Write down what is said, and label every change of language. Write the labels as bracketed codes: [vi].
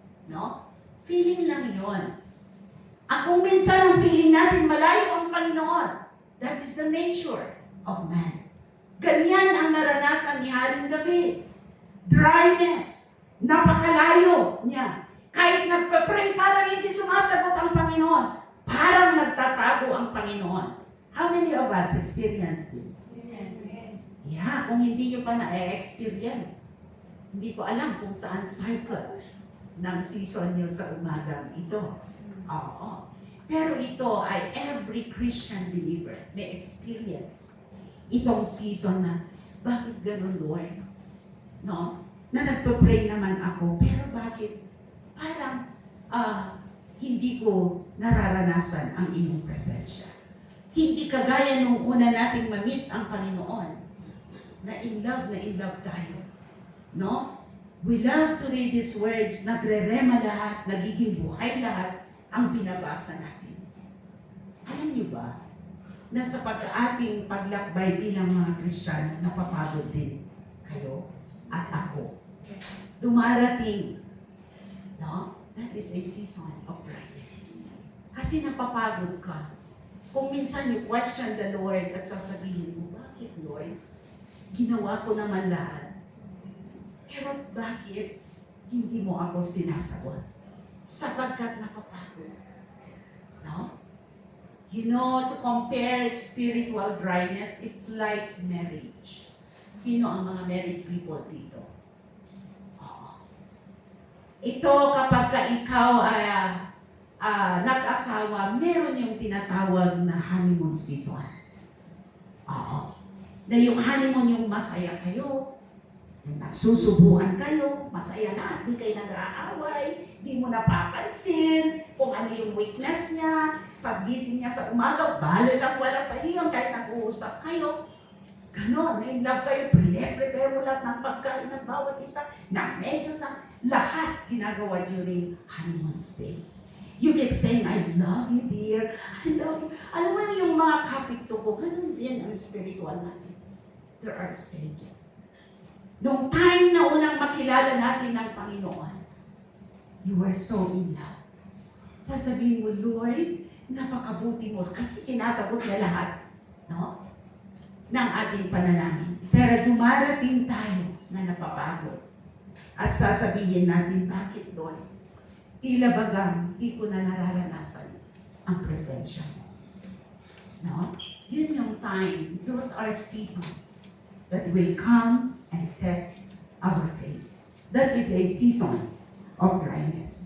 [tl] No? Feeling lang yun. Kung minsan ang feeling natin malayo ang Panginoon, [en] that is the nature of man. [tl] Ganyan ang naranasan ni Haring David. Dryness. Napakalayo niya. Kahit nagpa-pray, parang hindi sumasagot ang Panginoon. Parang nagtatago ang Panginoon. [en] How many of us experience this? [tl] Yeah, kung hindi nyo pa na-experience, hindi ko alam kung saan cycle ng season nyo sa umagang ito. Oo. Pero ito ay [en] every Christian believer [tl] may experience itong season na, bakit ganun, Lord? No? Na nagpa-pray naman ako, pero bakit parang hindi ko nararanasan ang iyong presensya. Hindi kagaya nung una nating ma-meet ang Panginoon, na in love tayo. No? [en] We love to read His words, [tl] nagre-rema lahat, nagiging buhay lahat, ang binabasa natin. Alam niyo ba, na sa pag-ating paglakbay bilang mga Kristiyano, napapagod din kayo at ako. Dumarating, no? [en] That is a season of dryness. [tl] Kasi napapagod ka. Kung minsan [en] you question the Lord [tl] at sasabihin mo, bakit Lord? Ginawa ko naman lahat. Pero bakit hindi mo ako sinasagot? Sapagkat napapagod. No? [en] You know, to compare spiritual dryness, it's like marriage. [tl] Sino ang mga married people dito? Ito, kapag ka ikaw ay nag-asawa, meron yung tinatawag na honeymoon season. Oo. Na yung honeymoon yung masaya kayo, nagsusubuan kayo, masaya na, di kayo nag-aaway, di mo napapansin kung ano yung weakness niya, paggising niya sa umaga, bala lang wala sa iyo, kahit nag-uusap kayo. Ganon, may love kayo, prepare mo lahat ng pagkain ng bawat isa, na medyo sa lahat ginagawa during honeymoon stage. [en] You keep saying, I love you, dear. I love you. [tl] Alam mo yung mga kapito ko, ganun din ang spiritual natin. [en] There are stages. [tl] Nung time na unang makilala natin ng Panginoon, [en] you were so in love. [tl] Sasabihin mo, Lord, napakabuti mo. Kasi sinasagot niya lahat, no? Ng ating panalangin. Pero dumarating tayo na napapagod. At sasabihin natin, bakit Lord? Tila bagang di ko na nararanasan ang presensya mo. No? Yun yung time. [en] Those are seasons that will come and test our faith. That is a season of dryness.